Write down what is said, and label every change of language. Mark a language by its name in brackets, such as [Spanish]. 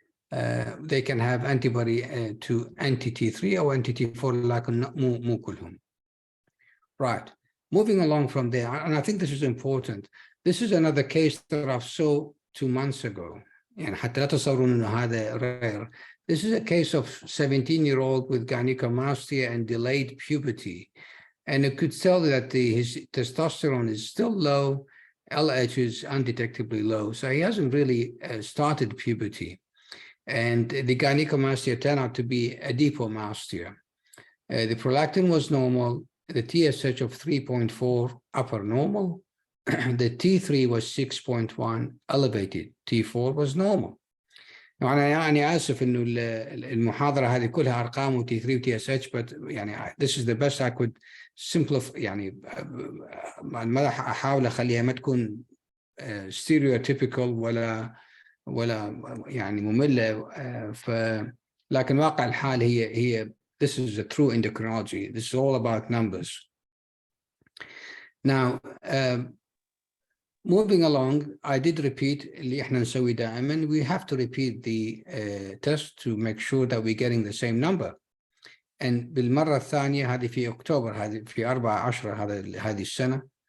[English] They can have antibody to anti-T3 or anti-T4, [Arabic] لكن مو كلهم. [English] Right. Moving along from there, and I think this is important. This is another case that I saw 2 months ago. [Arabic] يعني حتى لا تصورون إنه هذا rare. [English] This is a case of 17-year-old with gynecomastia and delayed puberty. And it could tell that his testosterone is still low, LH is undetectably low. So he hasn't really started puberty. And the gynecomastia turned out to be adipomastia. The prolactin was normal, the TSH of 3.4 upper normal, the T3 was 6.1 elevated, T4 was normal. [Arabic] أنا يعني آسف إنه المحاضرة هذه كلها أرقام و T3 و TSH, but يعني [English] this is the best I could simplify. [Arabic] يعني ما أحاول أخليها ما تكون stereotypical ولا يعني مملة. لكن واقع الحال هي [English] this is a true endocrinology. This is all about numbers. Now, moving along, I did repeat [Arabic] اللي احنا نسوي دائما. [English] We have to repeat the test to make sure that we're getting the same number. [Arabic] And بالمرة الثانية هذه في أكتوبر، هذه في 4/10 هذه السنة.